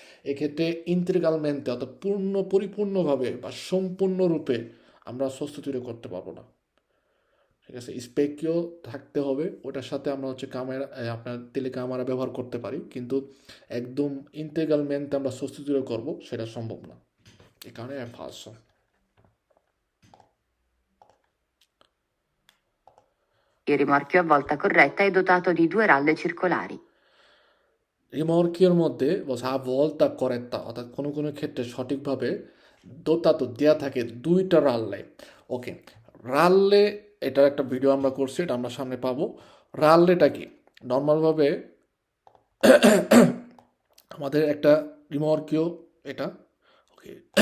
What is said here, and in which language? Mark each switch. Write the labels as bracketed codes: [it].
[bn] এক্ষেত্রে ইন্টিগ্রালমেন্টে অর্থাৎ পরিপূর্ণভাবে বা সম্পূর্ণরূপে আমরা সোস্টিটিউট করতে পারবো না, ঠিক আছে? স্পেকিও থাকতে হবে, ওটার সাথে আমরা হচ্ছে ক্যামেরা আপনার টেলিক্যামেরা ব্যবহার করতে পারি, কিন্তু একদম ইন্টিগ্রালমেন্ট আমরা সোস্টিটিউট করবো সেটা সম্ভব না, এই কারণে ফালসো। [it] Il rimorchio a volta corretta è dotato di due ralle circolari. [bn] রিমর্কিওর মধ্যে ভলতা করেত্তা অর্থাৎ কোনো কোনো ক্ষেত্রে সঠিকভাবে দোতাতো দেওয়া থাকে দুইটা রাল্লে, ওকে। রাল্লে এটার একটা ভিডিও আমরা করছি, এটা আমরা সামনে পাবো। রাল্লেটা কি? নর্মালভাবে আমাদের একটা রিমর্কিও এটা, ওকে।